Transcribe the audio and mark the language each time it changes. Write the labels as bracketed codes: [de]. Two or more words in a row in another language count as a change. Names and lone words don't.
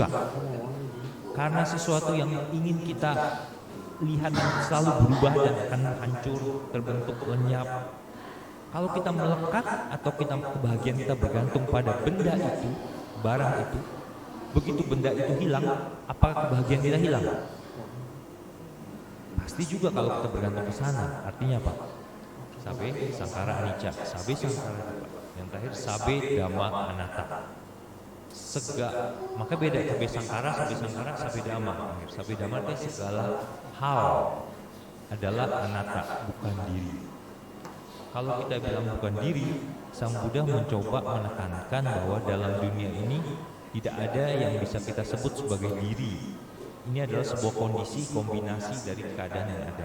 [id] Karena sesuatu yang ingin kita lihat selalu berubah dan akan hancur, terbentuk, lenyap. Kalau kita melekat atau kebahagiaan kita bergantung pada benda itu, barang itu, begitu benda itu hilang, apakah kebahagiaan kita hilang? Pasti juga kalau kita bergantung ke sana. Artinya apa? [pi] Sabe sangkara anicca, sabe sangkara dukkha. [id] Yang terakhir [pi] sabe dhamma anatta. [id] Maka beda [pi] sabe sangkara, sabe dhamma. Sabe dhamma [id] itu segala hal adalah anatta, bukan diri. Kalau kita bilang bukan diri, Sang Buddha mencoba menekankan bahwa dalam dunia ini tidak ada yang bisa kita sebut sebagai diri. Ini adalah sebuah kondisi, kombinasi dari keadaan yang ada.